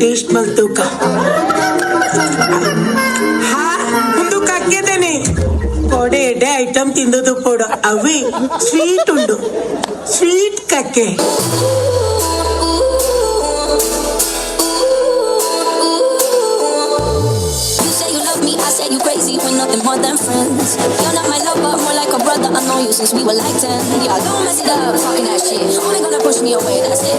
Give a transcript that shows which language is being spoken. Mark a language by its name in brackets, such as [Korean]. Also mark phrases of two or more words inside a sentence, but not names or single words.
[Tulu] ಮಲ್ತೂಕ ಹಾ ಮುಂದು ಕಕ್ಕೆದೇನೆ ಕೊಡೆ ಎಡೆ ಐಟಮ್ ತಿಂದದು ಪೋಡು ಅವಿ ಸ್ವೀಟ್ ಉಂಡು ಸ್ವೀಟ್ ಕಕ್ಕೆ [English] You crazy, we're nothing more than friends. You're not my lover, more like a brother. I know you since we were like 10. Yeah, don't mess it up, talking that shit. Only gonna push me away, that's it.